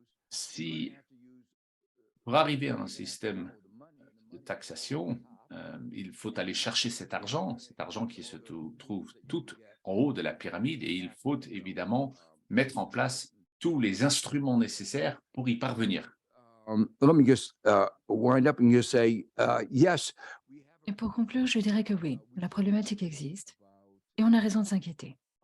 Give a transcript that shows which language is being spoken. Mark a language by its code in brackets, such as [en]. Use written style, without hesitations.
[fr] Si, pour arriver à un système de taxation, il faut aller chercher cet argent qui se trouve tout en haut de la pyramide, et il faut évidemment mettre en place tous les instruments nécessaires pour y parvenir. [en] Let me just wind up and just say, yes. [fr] Et pour conclure, je dirais que oui, la problématique existe et on a raison de s'inquiéter.